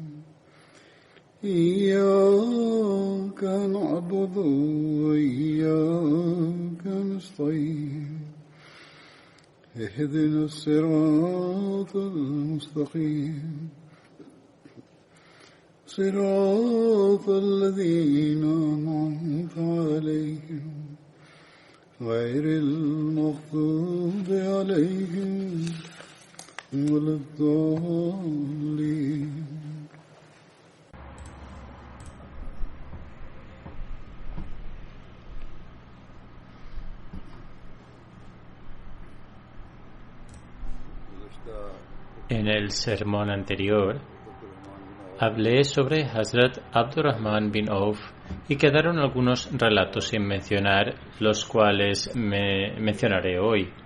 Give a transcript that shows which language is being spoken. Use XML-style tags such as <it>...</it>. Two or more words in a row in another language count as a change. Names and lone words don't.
<ar>إياك نعبد وإياك نستعين اهدنا الصراط المستقيم صراط الذين أنعمت عليهم غير المغضوب عليهم ولا الضالين.</ar> <es>En el sermón anterior hablé sobre Hazrat Abdurrahman bin Auf y quedaron algunos relatos sin mencionar, los cuales me mencionaré hoy.</es>